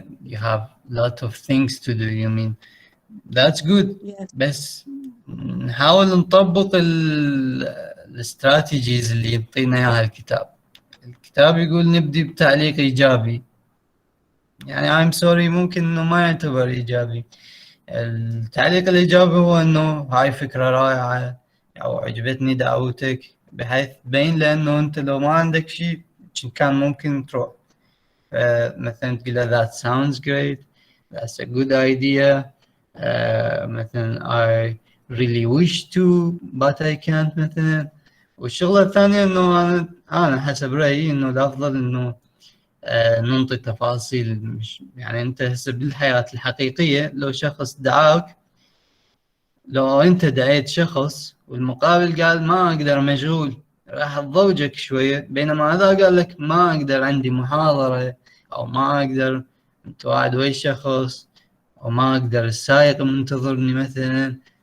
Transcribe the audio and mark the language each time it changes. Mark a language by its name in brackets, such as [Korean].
[English] You have a lot of things to do, you mean. That's good. Yes. [Arabic] بس نحاول نطبق الاستراتيجيز اللي يعطينا اياها الكتاب. الكتاب يقول نبدي بتعليق ايجابي. يعني [English] I'm sorry [Arabic] ممكن انه ما يعتبر ايجابي. التعليق الايجابي هو انه هاي فكرة رائعة او عجبتني دعوتك بحيث تبين لانه انت لو ما عندك شيء كان ممكن تروح. مثلا تقول له [English] that sounds great, that's a good idea. مثلا I really wish to but I can't مثلا. [Arabic] والشغلة الثانية انه انا حسب رأيي انه الافضل انه ننطي تفاصيل. مش يعني انت هسه بالحياة الحقيقية لو شخص دعاك، لو انت دعيت شخص والمقابل قال ما اقدر مشغول راح تضوجك شوية، بينما هذا قال لك ما اقدر عندي محاضرة او ما اقدر انت قاعد ويا شخص او ما اقدر السائق منتظرني مثلا.